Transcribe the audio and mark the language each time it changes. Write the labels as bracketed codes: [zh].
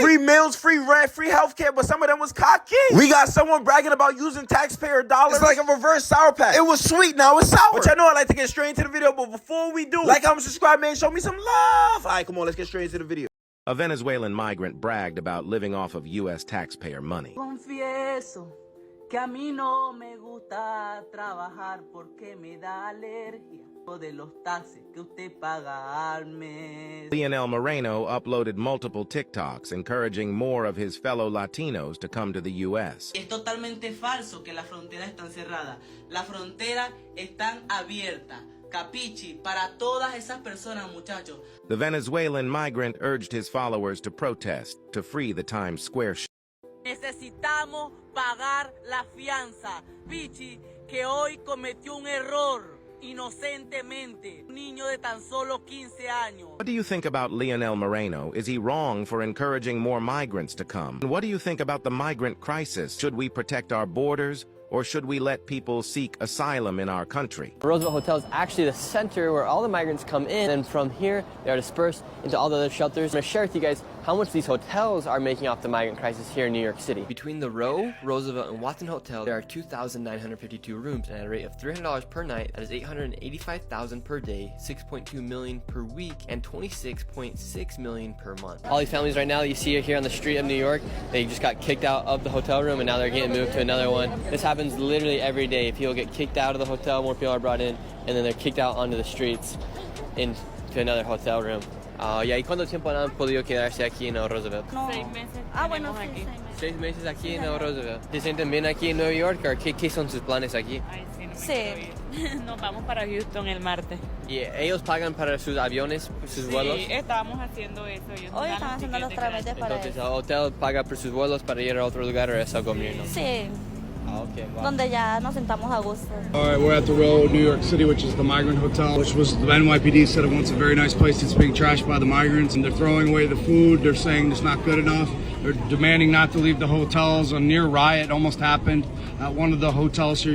[en] Free meals, free rent, free healthcare, but some of them was cocky. We got someone bragging about using taxpayer dollars. It's like a reverse Sour Patch. It was sweet, now it's sour. But y'all know I like to get straight into the video, but before we do, like, comment, subscribe, man, show me some love. All right, come on, let's get straight into the video. A Venezuelan migrant bragged about living off of U.S. taxpayer money. [es] Confieso que a mí no me gusta trabajar porque me da alergia de los taxes que usted paga al mes. [en] Lionel Moreno uploaded multiple TikToks encouraging more of his fellow Latinos to come to the U.S. [es] Es totalmente falso que las fronteras están cerradas. Las fronteras están abiertas. Capichi, para todas esas personas, muchachos. [en] The Venezuelan migrant urged his followers to protest to free the Times Square. [es] Necesitamos pagar la fianza. Pichi, que hoy cometió un error inocentemente. Un niño de tan solo 15 años. [en] What do you think about Lionel Moreno? Is he wrong for encouraging more migrants to come? And what do you think about the migrant crisis? Should we protect our borders? Or should we let people seek asylum in our country? Roosevelt Hotel is actually the center where all the migrants come in, and from here they are dispersed into all the other shelters. I'm going to share with you guys how much these hotels are making off the migrant crisis here in New York City. Between the Row, Roosevelt, and Watson Hotel, there are 2,952 rooms and at a rate of $300 per night. That is $885,000 per day, $6.2 million per week, and $26.6 million per month. All these families right now that you see here on the street of New York, they just got kicked out of the hotel room and now they're getting moved to another one. This happens literally every day. People get kicked out of the hotel, more people are brought in, and then they're kicked out onto the streets into another hotel room. [es] ¿Y cuánto tiempo han podido quedarse aquí en Roosevelt? No. 6 meses. Bueno, sí, 6 meses aquí en Roosevelt. ¿Se sienten bien aquí en Nueva York? ¿Qué son sus planes aquí? Ay, sí, no sí. Nos vamos para Houston el martes. ¿Y ellos pagan para sus aviones, sus vuelos? Sí, estábamos haciendo eso. Hoy están haciendo los trámites para Entonces, ¿el hotel paga por sus vuelos para ir a otro lugar o es el gobierno? Sí. [en] Okay, wow. [es] Donde ya nos sentamos a gusto. [en] All right, we're at the Row, New York City, which is the Migrant Hotel, which was the NYPD said it once a very nice place. It's being trashed by the migrants, and they're throwing away the food. They're saying it's not good enough. They're demanding not to leave the hotels. A near riot almost happened at one of the hotels here.